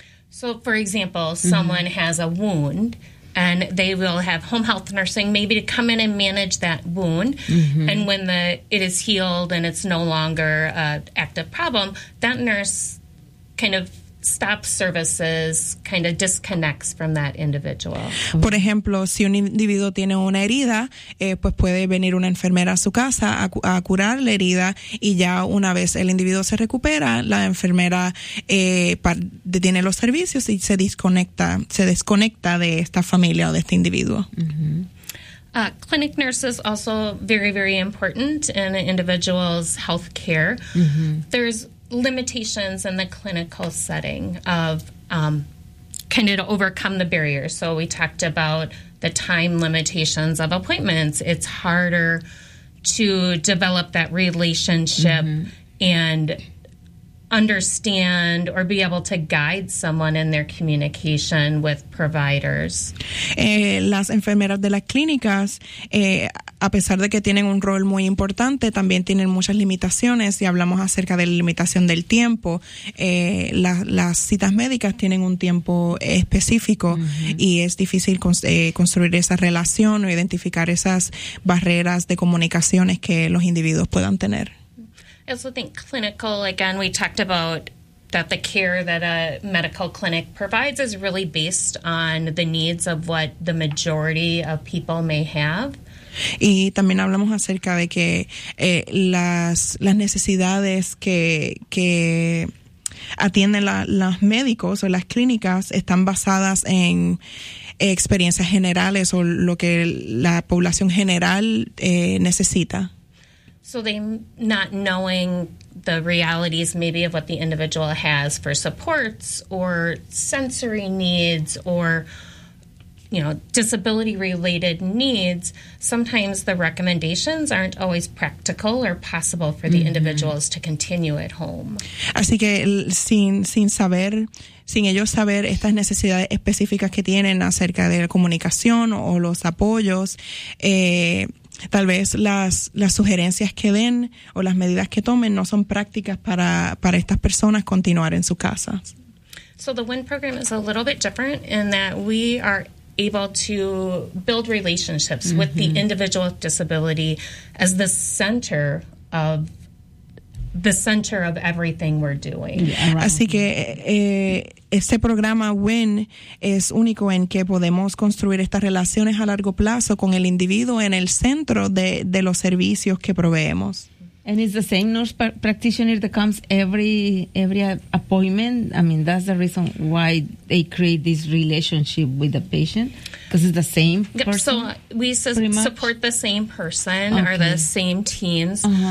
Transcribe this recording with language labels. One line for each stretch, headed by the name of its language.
English: So, for example, someone has a wound, and they will have home health nursing maybe to come in and manage that wound. Mm-hmm. And when it is healed and it's no longer an active problem, that nurse kind of stops services, kind of disconnects from that individual.
Spanish: Por ejemplo, si un individuo tiene una herida, pues puede venir una enfermera a su casa a curar la herida, y ya una vez el individuo se recupera, la enfermera detiene los servicios y se desconecta de esta familia o de este individuo.
English: Mm-hmm. Clinic nurses also very, very important in an individual's health care. Mm-hmm. There's limitations in the clinical setting of kind of to overcome the barriers. So we talked about the time limitations of appointments. It's harder to develop that relationship and understand or be able to guide someone in their communication with providers.
Spanish: Las enfermeras de las clínicas, a pesar de que tienen un rol muy importante, también tienen muchas limitaciones, y hablamos acerca de la limitación del tiempo. Las citas médicas tienen un tiempo específico, y es difícil construir esa relación o identificar esas barreras de comunicaciones que los individuos puedan tener.
English: I also think clinical, again, we talked about that the care that a medical clinic provides is really based on the needs of what the majority of people may have.
Spanish: Y también hablamos acerca de que las necesidades que atienden los médicos o las clínicas están basadas en experiencias generales o lo que la población general necesita.
English: So they not knowing the realities maybe of what the individual has for supports or sensory needs or, you know, disability-related needs, sometimes the recommendations aren't always practical or possible for the individuals to continue at home.
Spanish: Así que sin ellos saber estas necesidades específicas que tienen acerca de la comunicación o los apoyos, tal vez las sugerencias que den o las medidas que tomen no son prácticas para estas personas continuar en su casa.
English: So the WIN program is a little bit different in that we are able to build relationships with the individual with disability as the center of everything we're doing.
Spanish: Así que este programa WIN es único en que podemos construir estas relaciones a largo plazo con el individuo en el centro de los servicios que proveemos.
English: And it's the same nurse practitioner that comes every appointment. I mean, that's the reason why they create this relationship with the patient, because it's the same person. So we support the same person or the same teams.